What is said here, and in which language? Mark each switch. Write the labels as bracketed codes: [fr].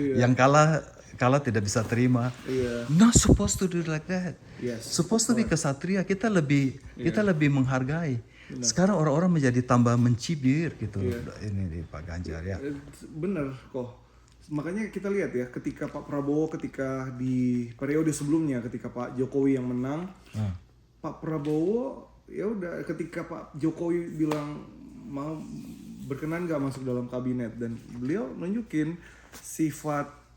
[id] Yang kalah tidak bisa terima. [en] Not supposed to do like that. Supposed to be kesatria. [id] Kita lebih menghargai. Benar. Sekarang orang-orang menjadi tambah mencibir gitu. Ini di Pak Ganjar ya. Bener kok. Makanya kita lihat ya, ketika Pak Prabowo, ketika di periode sebelumnya, ketika Pak Jokowi yang menang, Pak Prabowo ya udah, ketika Pak Jokowi bilang mau berkenan nggak masuk dalam kabinet, dan beliau nunjukin sifat